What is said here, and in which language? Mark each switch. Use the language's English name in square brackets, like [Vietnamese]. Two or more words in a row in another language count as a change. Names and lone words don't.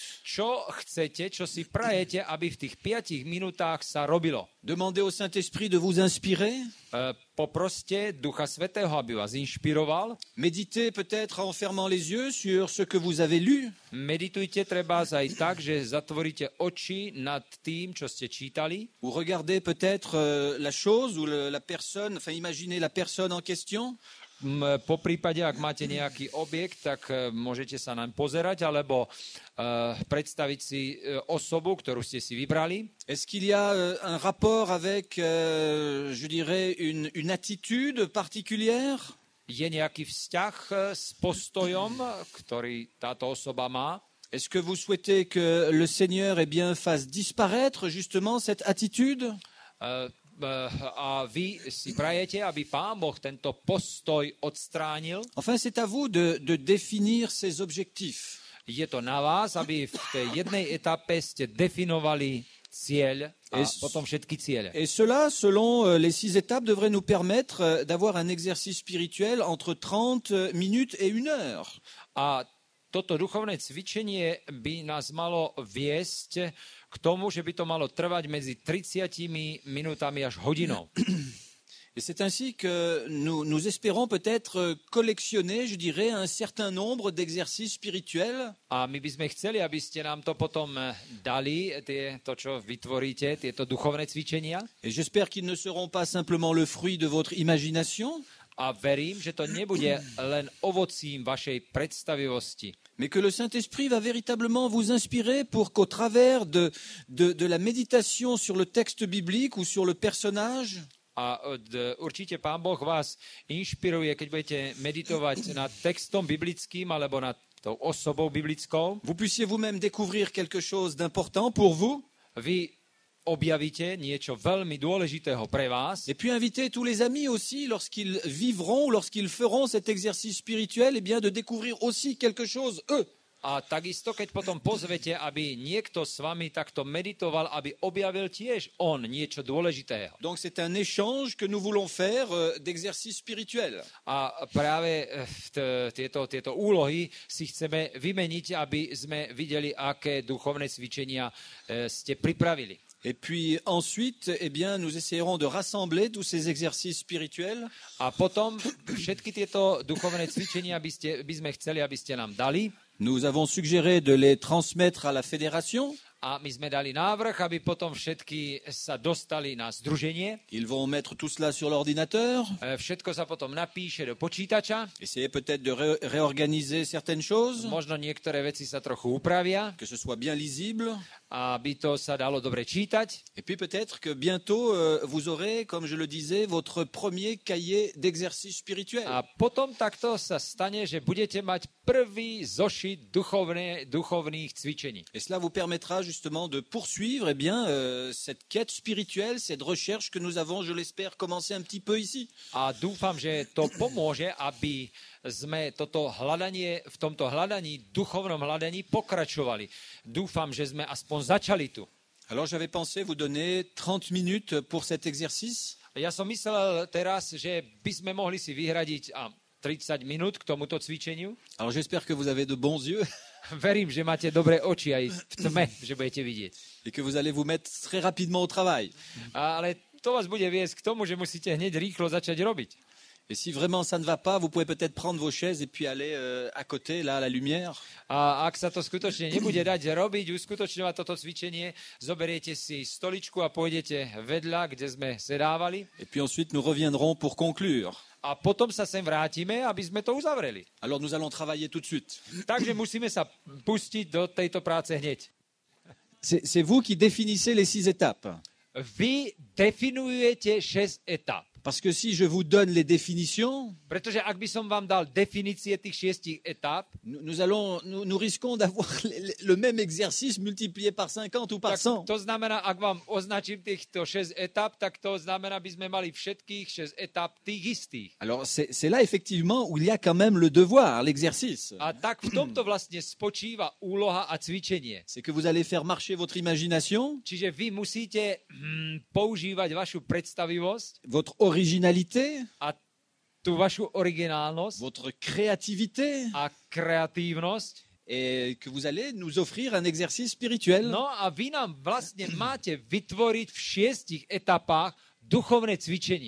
[Slovak] Čo chcete, čo si prajete, aby v tých 5 minútach sa robilo? [French] Demandez au Saint-Esprit de vous inspirer. [Slovak] Poproste Ducha Svätého, aby vás inšpiroval. [French] Méditez peut-être en fermant les yeux sur ce que vous avez lu. [Slovak] Meditujte treba aj tak, že zatvoríte oči nad tým, čo ste čítali. [French] Ou regardez peut-être la chose ou la personne, enfin imaginez la personne en question. [Slovak] Po prípade, ak máte nejaký objekt, tak môžete sa naň pozerať, alebo predstaviť si osobu, ktorú ste si vybrali. [French] Est-ce qu'il y a un rapport avec, je dirais, une attitude particulière? [Slovak] Je nejaký vzťah s postojom, ktorý táto osoba má? [French] Est-ce que vous souhaitez que le Seigneur fasse disparaître justement cette attitude? [Slovak] A vy si prajete, aby Pán Boh tento postoj odstránil? [French] Enfin, c'est à vous de définir ces objectifs. [Slovak] Je to na vás, aby v tej jednej etape ste definovali cieľ a potom všetky ciele. [French] Et cela, selon les 6 étapes, devrait nous permettre d'avoir un exercice spirituel entre 30 minutes et 1 heure. [Slovak] A toto duchovné cvičenie by nás malo viesť k tomu, že by to malo trvať medzi 30 minútami až hodinou. [French] Et c'est ainsi que nous espérons peut-être collectionner, je dirais, un certain nombre d'exercices spirituels. [Slovak] A my by sme chceli, aby ste nám to potom dali, to, čo vytvoríte, tieto duchovné cvičenia. [French] Et j'espère qu'ils ne seront pas simplement le fruit de votre imagination. [Slovak] A verím, že to nebude len ovocím vašej predstavivosti. [French] Mais que le Saint-Esprit va véritablement vous inspirer pour qu'au travers de la méditation sur le texte biblique ou sur le personnage, [Slovak] a určite Pán Boh vás inšpiruje, keď budete meditovať nad textom biblickým alebo nad tou osobou biblickou. [French] Vous puissiez vous-même découvrir quelque chose d'important pour vous. [Slovak] Vy objavíte niečo veľmi dôležitého pre vás. [French] Et puis invitez tous les amis aussi, lorsqu'ils vivront, lorsqu'ils feront cet exercice spirituel, eh bien de découvrir aussi quelque chose, eux. [Slovak] A takisto, keď potom pozvete, aby niekto s vami takto meditoval, aby objavil tiež on niečo dôležitého. [French] Donc c'est un échange que nous voulons faire d'exercice spirituel. [Slovak] A práve tieto úlohy si chceme vymeniť, aby sme videli, aké duchovné cvičenia ste pripravili. [French] Et puis ensuite, eh bien, nous essayerons de rassembler tous ces exercices spirituels. [Slovak] A potom všetky tieto duchovné cvičenia by sme chceli, aby ste nám dali. [French] Nous avons suggéré de les transmettre à la fédération. [Slovak] A my sme dali návrh, aby potom všetky sa dostali na združenie. [French] Ils vont mettre tout cela sur l'ordinateur. [Slovak] Všetko sa potom napíše do počítača. [French] Essayer peut-être de réorganiser certaines choses. [Slovak] Možno niektoré veci sa trochu upravia. [French] Que ce soit bien lisible. [Slovak] Aby to sa dalo dobre čítať. [French] Et puis peut-être que bientôt vous aurez, comme je le disais, votre premier cahier d'exercice spirituel. [Slovak] A potom takto sa stane, že budete mať prvý zošit duchovných cvičení. [French] Et cela vous permettra justement de poursuivre cette quête spirituelle, cette recherche que nous avons, je l'espère, commencé un petit peu ici. [Slovak] A dúfam, že to pomôže, aby sme toto hľadanie, v tomto hľadaní, duchovnom hľadaní pokračovali. Dúfam, že sme aspoň začali tu. [French] Alors j'avais pensé vous donner 30 minutes pour cet exercice. [Slovak] Ja som myslel teraz, že by sme mohli si vyhradiť 30 minút k tomuto cvičeniu. [French] Alors j'espère que vous avez de bons yeux. [Slovak] Verím, že máte dobré oči aj v tme, že budete vidieť. [French] Et que vous allez vous mettre très rapidement au travail. [Slovak] Ale to vás bude viesť k tomu, že musíte hneď rýchlo začať robiť. [French] Et si vraiment ça ne va pas, vous pouvez peut-être prendre vos chaises et puis aller à côté, là, à la lumière. [Slovak] A ak sa to skutočne nebude dať robiť, uskutočňovať toto cvičenie, zoberiete si stoličku a pôjdete vedľa, kde sme sedávali. [French] Et puis ensuite, nous reviendrons pour conclure. [Slovak] A potom sa sem vrátime, aby sme to uzavreli. [French] Alors nous allons travailler tout de suite. [Slovak] Takže musíme sa pustiť do tejto práce hneď. [French] C'est vous qui définissez les 6 étapes. [Slovak] Vy definujete 6 etap. [French] Parce que si je vous donne les définitions, [Slovak] Pretože ak by som vám dal definície tých 6 etáp, [French] nous risquons d'avoir le même exercice multiplié par 50 ou par [Slovak] tak [French] 100. [Slovak] to znamená, ak vám označím týchto 6 etáp, tak to znamená, by sme mali všetkých 6 etáp tých istých. [French] Alors c'est là effectivement où il y a quand même le devoir, l'exercice. [Slovak] A tak v tomto vlastne spočíva úloha a cvičenie. [French] C'est que vous allez faire marcher votre imagination, [Slovak] Čiže vy musíte používať vašu predstavivosť [French] votre originalité, [Slovak] a tú vašu originálnosť [French] votre créativité, [Slovak] a kreatívnosť. [French] et que vous allez nous offrir un exercice spirituel. [Slovak] No a vy nám vlastne máte vytvoriť v 6 etapách duchovné cvičenie.